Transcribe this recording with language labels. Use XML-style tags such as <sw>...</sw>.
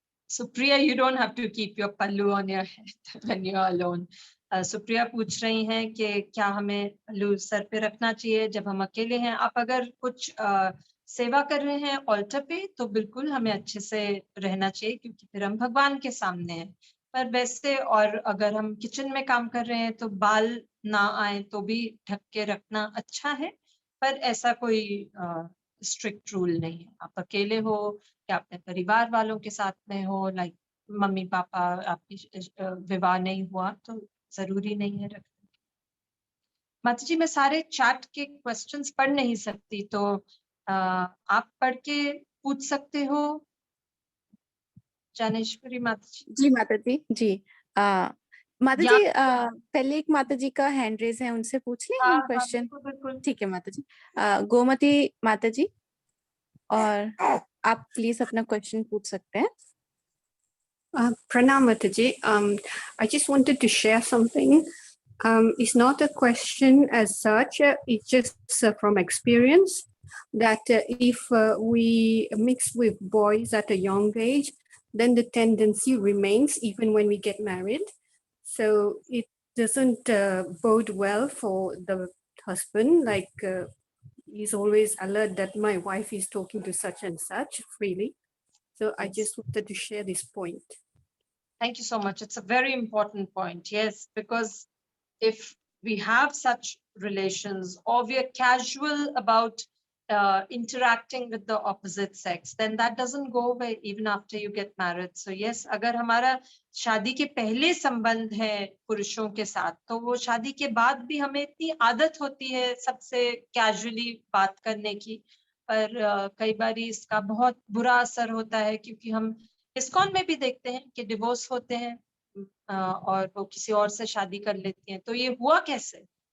<en>Supriya, you don't have to keep your pallu on your head when you're alone.</en> <hi>Supriya पूछ रही हैं कि क्या हमें पल्लू सर पे रखना चाहिए जब हम अकेले हैं। आप अगर कुछ सेवा कर रहे हैं ऑल्टर पे तो बिल्कुल हमें अच्छे से रहना चाहिए, क्योंकि फिर हम भगवान के सामने हैं। पर वैसे और अगर हम किचन में काम कर रहे हैं तो बाल ना आए तो भी ढक के रखना अच्छा है, पर ऐसा कोई स्ट्रिक्ट रूल नहीं है। आप अकेले हो या अपने परिवार वालों के साथ में हो, लाइक मम्मी पापा, आपकी विवाह नहीं हुआ तो जरूरी नहीं है रखना। माता जी, मैं सारे चैट के क्वेश्चंस पढ़ नहीं सकती, तो आप पढ़ के पूछ सकते हो ज्ञानेश्वरी माता जी। जी माता जी, जी। माता या जी, पहले एक माता जी का हैंड रेज है, उनसे पूछ लें हम हाँ, क्वेश्चन। बिल्कुल बिल्कुल। ठीक है माता जी। गोमती माता जी, और आप प्लीज अपना क्वेश्चन पूछ सकते हैं।</hi> <en>Pranam Mataji, I just wanted to share something. It's not a question as such, it's just from experience that if we mix with boys at a young age, then the tendency remains even when we get married. So it doesn't bode well for the husband, like he's always alert that my wife is talking to such and such freely. So I just wanted to share this point. Thank you so much. It's a very important point. Yes, because if we have such relations or we are casual about interacting with the opposite sex, then that doesn't go away even after you get married. So yes,</en> <hi>अगर हमारा शादी के पहले संबंध है पुरुषों के साथ, तो वो शादी के बाद भी हमें इतनी आदत होती है सबसे कैजुअली बात करने की, पर कई बार इसका बहुत बुरा असर होता है, क्योंकि हम इस्कॉन में भी देखते हैं कि डिवोर्स होते हैं और वो किसी और से शादी कर लेती हैं। तो ये हुआ कैसे?</hi>